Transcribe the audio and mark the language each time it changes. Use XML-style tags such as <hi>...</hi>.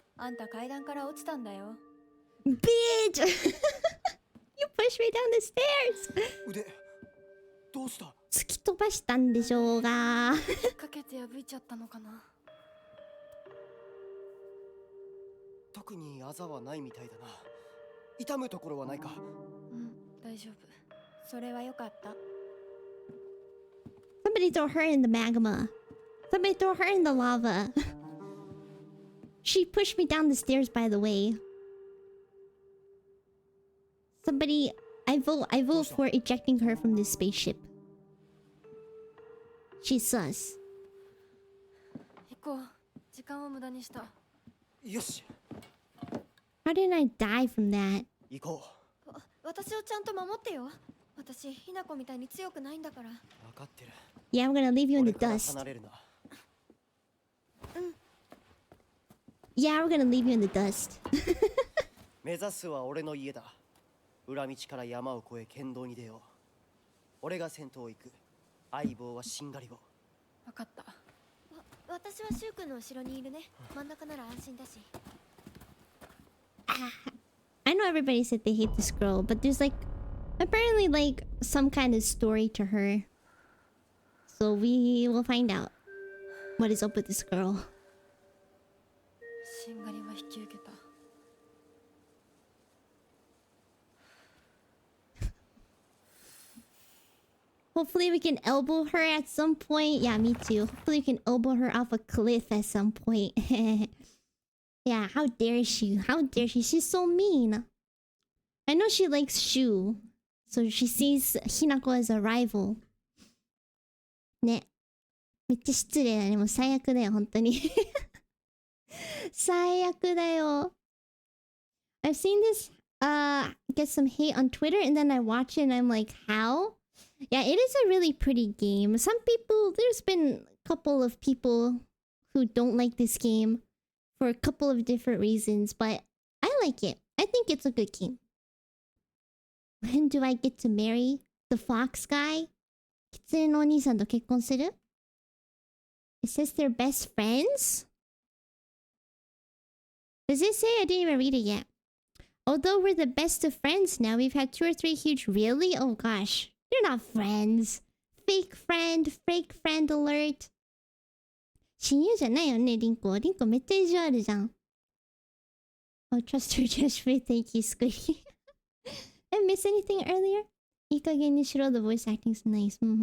<ja>あんた階段から落ちたんだよ。</ja> <en>Bitch! You pushed me down the stairs!</en> <ja>腕どうした？突き飛ばしたんでしょうが。引っ掛けて破いちゃったのかな。特にあざはないみたいだな。痛むところはないか？うん、大丈夫。それはよかった。</ja> <en>Somebody throw her in the magma. Somebody throw her in the lava. She pushed me down the stairs, by the way. Somebody, I vote for ejecting her from this spaceship. She's sus.</en> <ja>行こう。時間を無駄にした。よし。</ja> <en>How did I die from that?</en> <ja>行こう。私をちゃんと守ってよ。私、ひなこみたいに強くないんだから。分かってる。</ja> <en>Yeah, I'm gonna leave you in the dust.</en> <ja>離れるな。</ja> <en>Yeah, we're gonna leave you in the dust.</en> <ja>目指すは俺の家だ。裏道から山を越え県道に出よう。俺が先頭を行く。相棒はしんがりを。分かった。私はシュウ君の後ろにいるね。真ん中なら安心だし。</ja> <en>I know everybody said they hate this girl, but there's like apparently like some kind of story to her. So we will find out what is up with this girl.</en> <ja>しんがりは引き受けた。</ja> <en>Hopefully we can elbow her at some point. Yeah, me too. Hopefully we can elbow her off a cliff at some point. Yeah, how dare she? How dare she? She's so mean. I know she likes Shu. So she sees Hinako as a rival.</en> <ja>ね。めっちゃ失礼だね。もう最悪だよ、本当に。最悪だよ。</ja> <en>I've seen this get some hate on Twitter and then I watch it and I'm like, how? Yeah, it is a really pretty game. Some people, there's been a couple of people who don't like this game for a couple of different reasons, but I like it. I think it's a good game. When do I get to marry the fox guy?</en> <ja>キツネのお兄さんと結婚する?</ja> <en>It says they're best friends? Does it say? I didn't even read it yet. Although we're the best of friends now, we've had 2 or 3 huge... Really? Oh gosh. You're not friends. Fake friend alert.</en> <ja>親友じゃないよね、リンコ。リンコめっちゃ意地悪じゃん。</ja> <en>Oh, trust her judgment. Thank you, Squiddy. I miss anything earlier?</en> <ja>いい加減にしろ.</ja> <en>The voice acting's nice.</en>